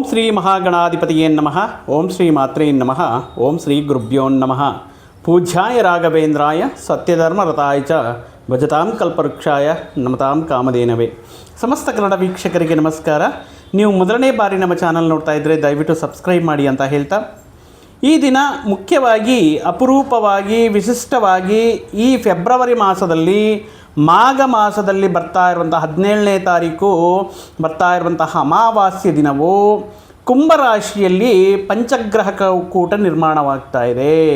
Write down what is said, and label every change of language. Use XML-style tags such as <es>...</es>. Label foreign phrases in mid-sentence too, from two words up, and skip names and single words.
<sa>ಓಂ ಶ್ರೀ ಮಹಾಗಣಾಧಿಪತಿಯೇ ನಮಃ. ಓಂ ಶ್ರೀ ಮಾತ್ರೇ ನಮಃ. ಓಂ ಶ್ರೀ ಗುರುಭ್ಯೋ ನಮಃ. ಪೂಜ್ಯಾಯ ರಾಘವೇಂದ್ರಾಯ ಸತ್ಯಧರ್ಮರತಾಯ ಚ ಭಜತಾಂ ಕಲ್ಪವೃಕ್ಷಾಯ ನಮತಾಂ ಕಾಮಧೇನವೇ.</sa> <kn>ಸಮಸ್ತ ಕನ್ನಡ ವೀಕ್ಷಕರಿಗೆ ನಮಸ್ಕಾರ. ನೀವು ಮೊದಲನೇ ಬಾರಿ ನಮ್ಮ ಚಾನಲ್ ನೋಡ್ತಾ ಇದ್ದರೆ ದಯವಿಟ್ಟು ಸಬ್ಸ್ಕ್ರೈಬ್ ಮಾಡಿ ಅಂತ ಹೇಳ್ತಾ, ಈ ದಿನ ಮುಖ್ಯವಾಗಿ ಅಪರೂಪವಾಗಿ ವಿಶಿಷ್ಟವಾಗಿ ಈ ಫೆಬ್ರವರಿ ಮಾಸದಲ್ಲಿ ಮಾಘ ಮಾಸದಲ್ಲಿ ಬರ್ತಾ ಇರುವಂಥ 17ನೇ ತಾರೀಕು ಬರ್ತಾ ಇರುವಂತಹ ಅಮಾವಾಸ್ಯೆ ದಿನವು ಕುಂಭರಾಶಿಯಲ್ಲಿ ಪಂಚಗ್ರಹ ಕೂಟ ನಿರ್ಮಾಣವಾಗ್ತಾ ಇದೆ.</kn>